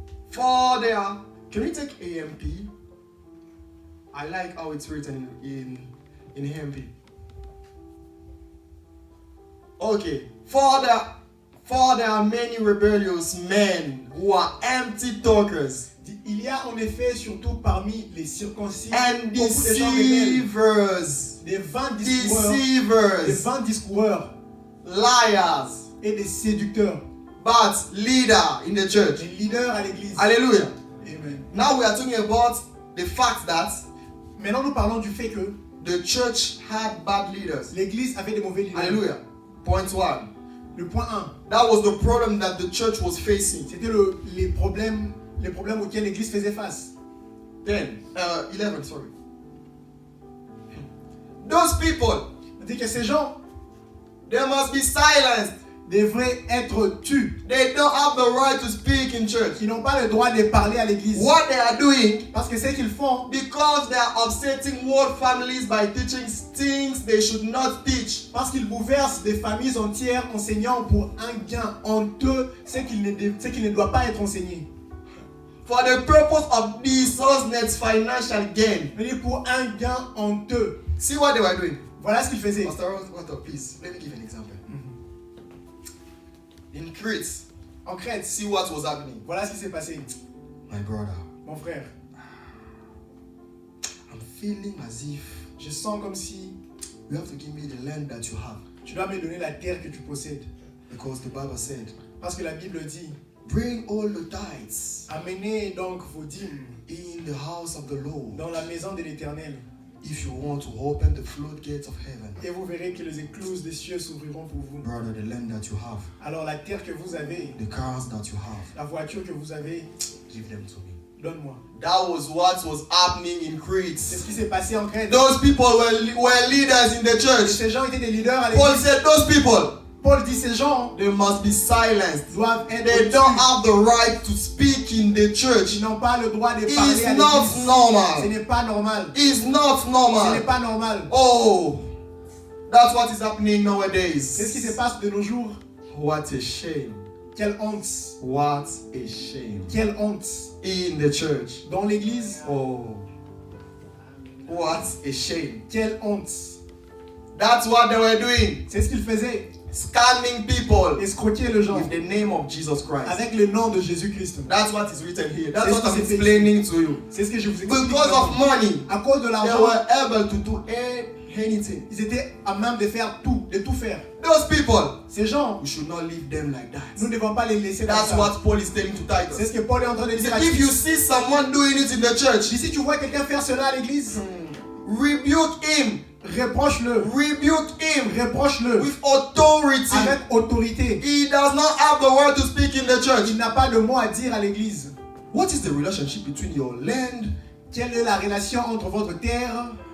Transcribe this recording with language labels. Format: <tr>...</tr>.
<en>For there, can we take AMP? I like how it's written in AMP. Okay, for there are many rebellious men who are empty talkers</en> <fr>Il y a en effet, surtout parmi les circoncis,</fr> <en>and</en> <fr>beaucoup de gens rebelles,</fr> <en>deceivers,</en> <fr>des vains discoureurs</fr> <en>liars,</en> <fr>et des séducteurs,</fr> <en>but leader in the church.</en> <fr>des leaders à l'église.</fr> <en>Hallelujah. Amen. Now we are talking about the fact that</en> <fr>Maintenant, nous parlons du fait que</fr> <en>the church had bad leaders.</en> <fr>l'église avait des mauvais leaders.</fr> <en>Hallelujah. Point 1.</en> <fr>Le point 1,</fr> <en>That was the problem that the church was facing.</en> <fr>c'était les problèmes auxquels l'église faisait face.</fr> <en>11, sorry. Those people,</en> <fr>C'est-à-dire que ces gens</fr> <en>they must be silenced.</en> <fr>devraient être tus.</fr> <en>They don't have the right to speak in church.</en> <fr>Ils n'ont pas le droit de parler à l'église.</fr> <en>What they are doing,</en> <fr>Parce que ce qu'ils font,</fr> <en>because they are upsetting world families by teaching things they should not teach.</en> <fr>parce qu'ils bouleversent des familles entières enseignant pour un gain honteux, ce qu'il ne doit pas être enseigné.</fr> <en>For the purpose of dishonest financial gain.</en> <fr>Mais pour un gain honteux.</fr> <en>See what they were doing.</en> <fr>Voilà ce qu'ils faisaient.</fr> <en>Pastor Walter, please, let me give an example. In Crete,</en> <fr>En Crète,</fr> <en>see what was happening.</en> <fr>voilà ce qui s'est passé.</fr> <en>My brother,</en> <fr>Mon frère,</fr> <en>I'm feeling as if</en> <fr>je sens comme si</fr> <en>you have to give me the land that you have.</en> <fr>tu dois me donner la terre que tu possèdes.</fr> <en>Because the Bible said,</en> <fr>Parce que la Bible dit,</fr> <en>bring all the tithes</en> <fr>amenez donc vos dîmes</fr> <en>in the house of the Lord</en> <fr>dans la maison de l'Éternel.</fr> <en>if you want to open the floodgates of heaven.</en> <fr>Et vous verrez que les écluses des cieux s'ouvriront pour vous.</fr> <en>Brother, the land that you have,</en> <fr>Alors la terre que vous avez,</fr> <en>the cars that you have,</en> <fr>la voiture que vous avez,</fr> <en>give them to me.</en> <fr>donne-moi.</fr> <en>That was what was happening in</en> <fr>C'est ce</fr> <en>Crete.</en> <fr>qui s'est passé en Crète.</fr> <en>Those people were leaders in the</en> <fr>Et</fr> <en>church.</en> <fr>ces gens étaient des leaders à</fr> <en>Paul</en> <fr>l'église.</fr> <en>said, those people,</en> <fr>Paul dit ces gens</fr> <en>they must be silenced.</en> <fr>doivent être</fr> <en>They</en> <fr>tus.</fr> <en>don't have the right to speak in the church.</en> <fr>Ils n'ont pas le droit de parler</fr> <en>It's</en> <fr>à</fr> <en>not</en> <fr>l'église. Ce</fr> <en>normal.</en> <fr>n'est pas normal.</fr> <en>It's not</en> <fr>Ce n'est</fr> <en>normal.</en> <fr>pas normal.</fr> <en>Oh, that's what is happening</en> <fr>C'est ce qui</fr> <en>nowadays.</en> <fr>se passe de nos jours.</fr> <en>What a shame.</en> <fr>Quelle honte.</fr> <en>What a shame.</en> <fr>Quelle honte.</fr> <en>In the church.</en> <fr>Dans l'église,</fr> <en>Oh, what a shame.</en> <fr>quelle honte.</fr> <en>That's what they were doing.</en> <fr>C'est ce qu'ils faisaient.</fr> <en>Scamming people</en> <fr>Escroquer les gens</fr> <en>with the name of Jesus Christ.</en> <fr>avec le nom de Jésus-Christ.</fr> <en>That's what is written here. That's</en> <fr>C'est</fr> <en>what</en> <fr>ce qui</fr> <en>I'm</en> <fr>s'est fait</fr> <en>explaining to you.</en> <fr>C'est ce que je vous explique.</fr> <en>Because of money,</en> <fr>À cause de</fr> <en>they</en> <fr>l'argent,</fr> <en>were able to do anything.</en> <fr>ils étaient à même de faire tout, de tout faire.</fr> <en>Those people,</en> <fr>Ces gens,</fr> <en>we should not leave them like</en> <fr>nous</fr> <en>that.</en> <fr>ne devons pas les laisser comme</fr> <en>That's</en> <fr>ça.</fr> <en>what Paul is telling to</en> <fr>C'est</fr> <en>Titus.</en> <fr>ce que Paul est en train de</fr> <en>He</en> <fr>dire à</fr> <en>said, if you</en> <fr>Tite.</fr> <en>see someone doing it in the church,</en> <fr>Si tu vois quelqu'un faire cela à l'église,</fr> <en>rebuke him.</en> <fr>reproche-le.</fr> <en>Rebuke him</en> <fr>Reproche-le</fr> <en>with authority.</en> <fr>avec autorité.</fr> <en>He does not have the word to speak in the church.</en> <fr>Il n'a pas de mot à dire à l'église.</fr> <en>What is the relationship between your land?</en> <fr>Quelle est la relation entre votre terre?</fr>